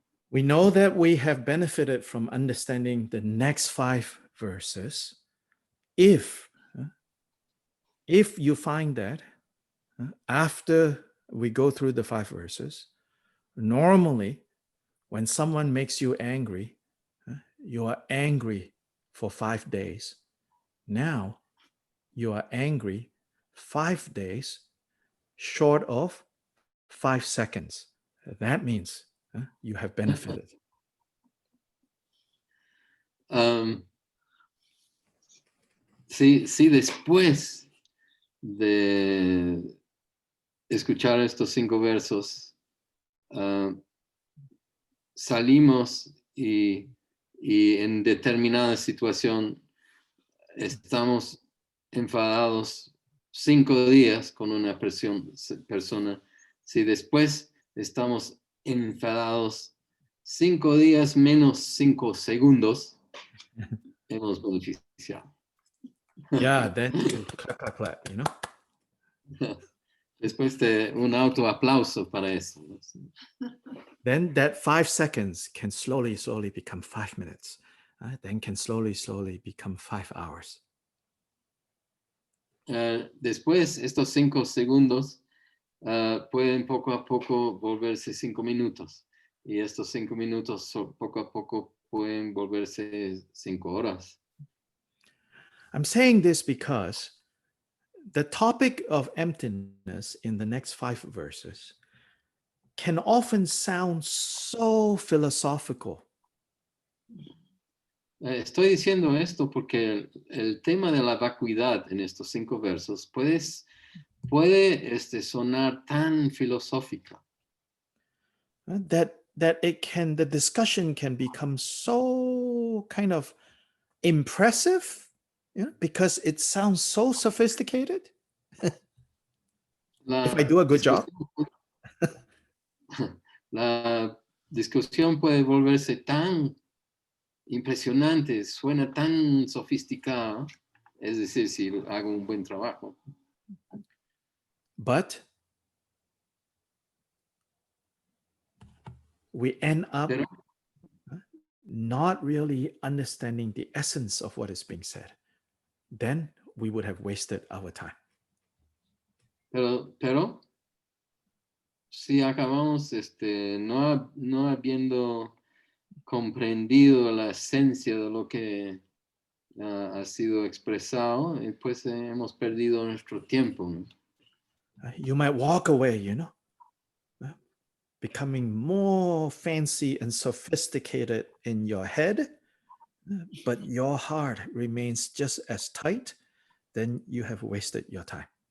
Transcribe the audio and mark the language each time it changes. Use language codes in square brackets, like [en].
[en] We know that we have benefited from understanding the next 5 verses if you find that after we go through the 5 verses, normally when someone makes you angry, you are angry for 5 days. Now you are angry 5 days short of 5 seconds. That means you have benefited. [es] Sí, después de escuchar estos 5 versos, salimos y en determinada situación estamos enfadados 5 días con una persona. Si después estamos enfadados 5 días menos 5 segundos, hemos beneficiado. [en] Yeah, then clap, clap, clap, [es] Después de un autoaplauso para eso. [en] Then that 5 seconds can slowly become 5 minutes. Then can slowly become 5 hours. [es] Después, estos 5 segundos pueden poco a poco volverse 5 minutos. Y estos 5 minutos poco a poco pueden volverse 5 horas. [en] I'm saying this because the topic of emptiness in the next 5 verses can often sound so philosophical. [es] Estoy diciendo esto porque el tema de la vacuidad en estos 5 versos puede sonar tan filosófica. [en] That the discussion can become so kind of impressive, because it sounds so sophisticated. If I do a good job. [es] La discusión puede volverse tan impresionante, suena tan sofisticada, es decir, si hago un buen trabajo. [en] But we end up not really understanding the essence of what is being said. Then we would have wasted our time. [es] Pero si acabamos no habiendo comprendido la esencia de lo que ha sido expresado, pues hemos perdido nuestro tiempo, ¿no? [en] You might walk away, you know, becoming more fancy and sophisticated in your head, but your heart remains just as tight, then you have wasted your time.